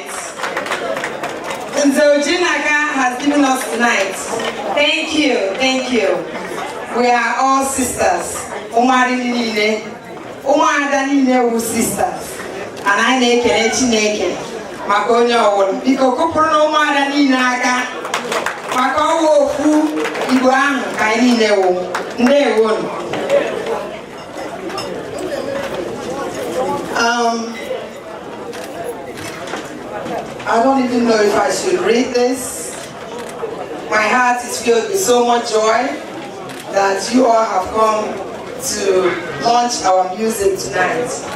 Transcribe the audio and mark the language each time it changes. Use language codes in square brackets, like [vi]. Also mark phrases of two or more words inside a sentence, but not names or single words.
[en] And so Jinaka has given us tonight. Thank you. We are all sisters. [ig] Umada niile wu sisters. [en] And I [ig] na-ekele Chineke maka onye ọwụrụ. Biko kụpụrụ na ụmụada niile aka maka ọwụ ofu Igbo ahụ ka anyị niile wụ. Ndewo. [en] I don't even know if I should read this. My heart is filled with so much joy that you all have come to launch our music tonight.